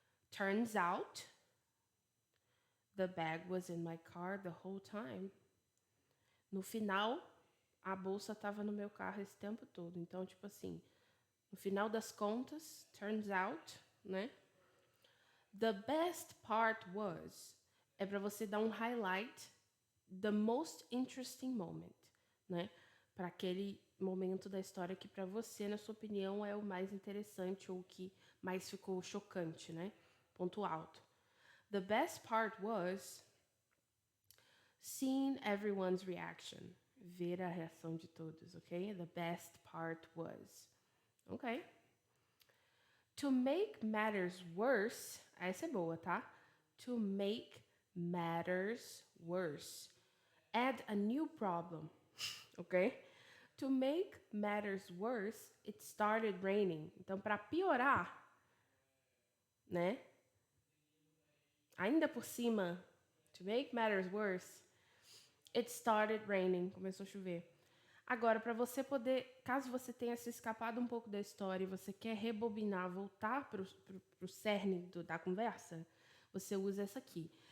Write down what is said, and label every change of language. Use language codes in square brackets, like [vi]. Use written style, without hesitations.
[en] Turns out, the bag was in my car the whole time. [pt] No final, a bolsa estava no meu carro esse tempo todo. Então, tipo assim, no final das contas, [en] turns out, [pt] né? [en] The best part was, [pt] é para você dar um [en] highlight, the most interesting moment, né? [pt] Para aquele momento da história que para você, na sua opinião, é o mais interessante ou que mais ficou chocante, né? Ponto alto. [en] The best part was seeing everyone's reaction. [pt] Ver a reação de todos, ok? [en] The best part was. [pt] Ok. [en] To make matters worse. [pt] Essa é boa, tá? [en] To make matters worse. Add a new problem. Ok? To make matters worse, it started raining. [pt] Então, para piorar, né? Ainda por cima, [en] to make matters worse, it started raining. [pt] Começou a chover. Agora, para você poder, caso você tenha se escapado um pouco da história e você quer rebobinar, voltar para o cerne da conversa, você usa essa aqui.